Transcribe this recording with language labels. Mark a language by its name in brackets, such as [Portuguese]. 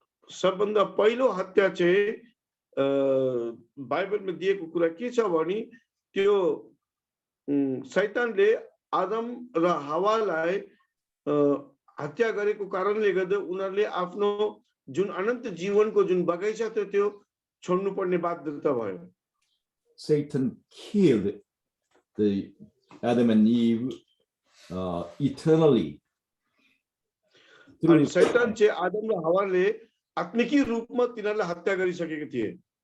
[Nepali] सबभन्दा पहिलो हत्या चाहिँ बाइबलमा दिएको कुरा के छ भने त्यो शैतानले आदम र हावालाई हत्या गरेको कारणले गर्दा उनीहरूले आफ्नो जुन अनन्त जीवनको जुन बगैँचा थियो त्यो छोड्नु पर्ने बाध्यता भयो [English] Satan killed the Adam and Eve eternally. [Nepali] अनि शैतान चाहिँ आदम र हावाले आत्मिकी रूपमा तिनीहरूलाई हत्या गरिसकेका थिए